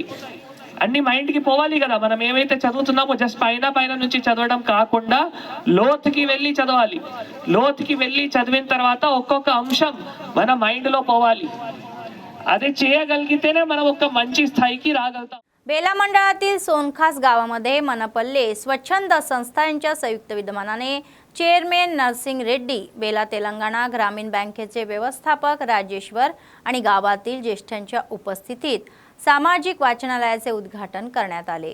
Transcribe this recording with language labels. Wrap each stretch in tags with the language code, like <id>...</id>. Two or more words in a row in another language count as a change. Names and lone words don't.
<te>అన్ని మైండ్కి పోవాలి కదా. మనం ఏవైతే చదువుతున్నామో జస్ట్ పైన నుంచి చదవడం కాకుండా లోతుకి వెళ్ళి చదవాలి. లోతుకి వెళ్ళి చదివిన తర్వాత ఒక్కొక్క అంశం మన మైండ్లో పోవాలి. అదే చేయగలిగితేనే మనం ఒక మంచి స్థాయికి రాగలుగుతాం.</te> <mr>बेला मंडळातील सोनखास गावामध्ये मनपल्ले स्वच्छंद संस्था यांच्या संयुक्त विद्यमानाने चेअरमॅन नरसिंग रेड्डी, बेला तेलंगणा ग्रामीण बँकेचे व्यवस्थापक राजेश्वर आणि गावातील ज्येष्ठांच्या उपस्थितीत सामाजिक वाचनालयाचे उद्घाटन करण्यात आले.</mr>